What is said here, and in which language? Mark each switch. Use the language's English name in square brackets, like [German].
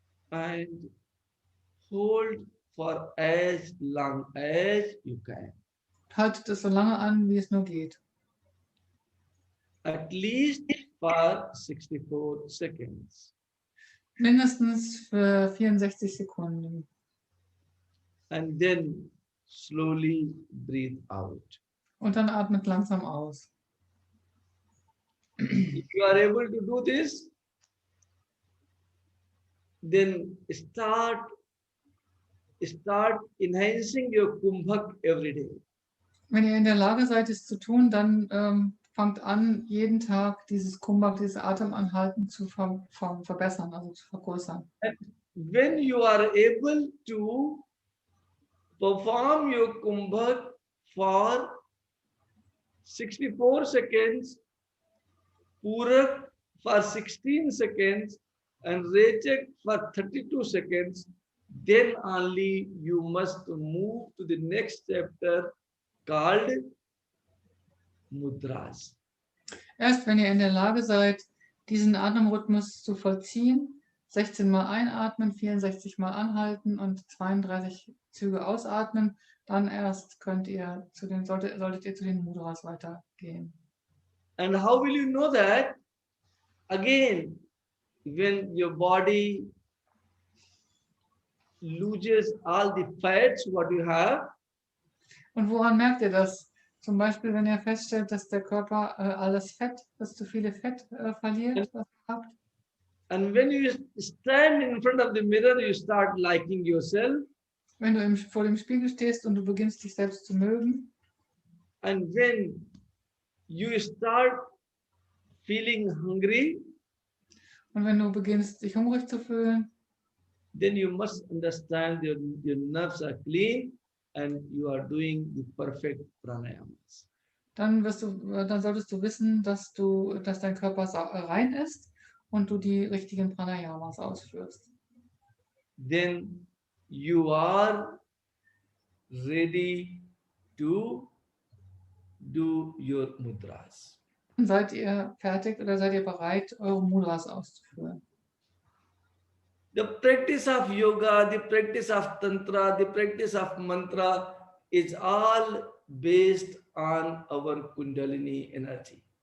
[English] And hold for as long as you can. [German] Haltet es so lange an, wie es nur geht. [English] At least for 64 seconds. [German] Mindestens für 64 Sekunden. [English] And then slowly breathe out. [German] Und dann atmet langsam aus. [English] If you are able to do this, then start enhancing your kumbhak every day. [German] Wenn ihr in der Lage seid, es zu tun, dann fangt an, jeden Tag dieses Kumbhak, dieses Atemanhalten zu verbessern, also zu vergrößern. [English] And when you are able to perform your kumbhak for 64 seconds, purak for 16 seconds, and rechak for 32 seconds, then only you must move to the next chapter called mudras. [German] Erst wenn ihr in der Lage seid, diesen Atemrhythmus zu vollziehen, 16 Mal einatmen, 64 Mal anhalten und 32 Züge ausatmen, dann erst solltet ihr zu den Mudras weitergehen. [English] And how will you know that? Again, when your body loses all the fats what you have, [German] Und woran merkt ihr das? Zum Beispiel, wenn ihr feststellt, dass der Körper alles Fett, dass zu viele Fett verliert, was ihr habt. [English] and when you stand in front of the mirror, you start liking yourself. [German] Wenn du vor dem Spiegel stehst und du beginnst, dich selbst zu mögen. [English] And when you start feeling hungry, [German] Und wenn du beginnst, dich hungrig zu fühlen, [English] then you must understand your nerves are clean and you are doing the perfect pranayamas. [German] dann solltest du wissen, dass dein Körper rein ist und du die richtigen Pranayamas ausführst. [English] Then you are ready to do your mudras. [German] Dann seid ihr fertig oder seid ihr bereit, eure Mudras auszuführen. [English] The practice of yoga, the practice of tantra, the practice of mantra is all based on our kundalini energy.